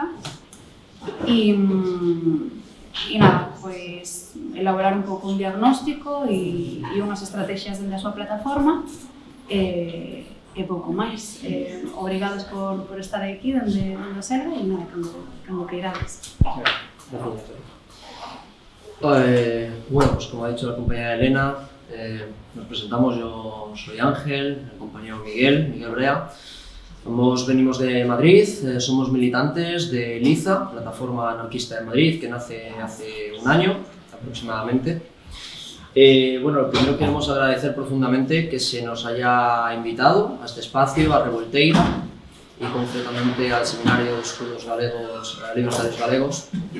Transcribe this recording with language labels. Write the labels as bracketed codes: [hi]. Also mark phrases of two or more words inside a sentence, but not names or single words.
[gl] E nada, pois elaborar un pouco un diagnóstico e unhas estrategias dentro da súa plataforma e pouco máis. Obrigados por estar aquí dende a selva e nada, cando queirades. [es] Gracias. Bueno, pues como ha dicho la compañera Elena, nos presentamos. Yo soy Ángel, el compañero Miguel Brea. Ambos venimos de Madrid, somos militantes de LIZA, Plataforma Anarquista de Madrid, que nace hace un año aproximadamente. Bueno, lo primero queremos agradecer profundamente que se nos haya invitado a este espacio, a Revolteira, y concretamente al Seminario de Estudos Libertarios Galegos.